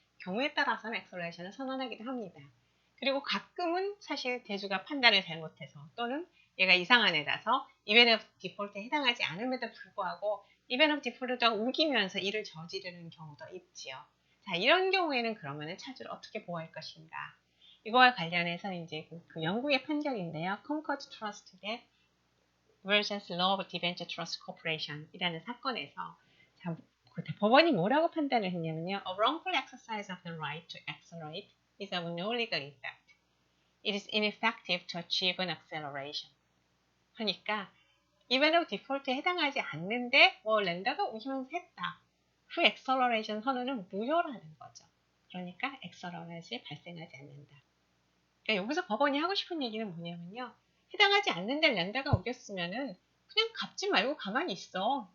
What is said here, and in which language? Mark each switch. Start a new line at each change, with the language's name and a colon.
Korean: 경우에 따라서는 엑셀러레이션을 선언하기도 합니다. 그리고 가끔은 사실 대주가 판단을 잘못해서 또는 얘가 이상한 애라서 이벤트 디폴트에 해당하지 않음에도 불구하고 이벤트 디폴트가 우기면서 이를 저지르는 경우도 있지요. 자, 이런 경우에는 그러면 차주를 어떻게 보호할 것인가? 이거와 관련해서 이제 그 영국의 판결인데요. Concord Trust vs. Law of Debenture Trust Corporation 이라는 사건에서 법원이 뭐라고 판단을 했냐면요.
English: A wrongful exercise of the right to accelerate is of no legal effect. It is ineffective to achieve an acceleration. 그러니까 event of default
Korean: 에 해당하지 않는데 렌더가 운임을 했다. 그 acceleration 선언은 무효라는 거죠. 그러니까 acceleration 발생하지 않는다. 그러니까 여기서 법원이 하고 싶은 얘기는 뭐냐면요. 해당하지 않는데 렌더가 우겼으면은 그냥 갚지 말고 가만히 있어.